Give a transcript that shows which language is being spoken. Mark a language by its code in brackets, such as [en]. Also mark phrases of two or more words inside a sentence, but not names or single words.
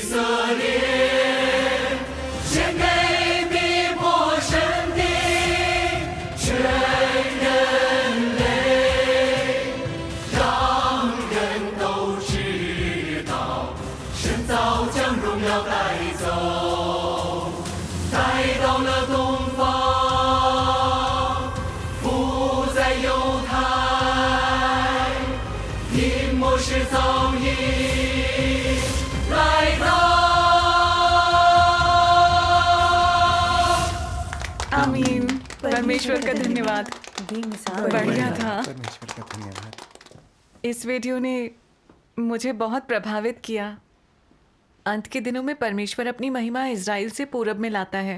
[zh] 色列，献给逼迫神的全人类，让人都知道神早将荣耀带走，带到了东方，不在犹太，因末世早已来到。 [hi] आमीन। परमेश्वर का धन्यवाद। बढ़िया था। परमेश्वर का धन्यवाद। इस वीडियो ने मुझे बहुत प्रभावित किया। अंत के दिनों में परमेश्वर अपनी महिमा इज़राइल से पूरब में लाता है।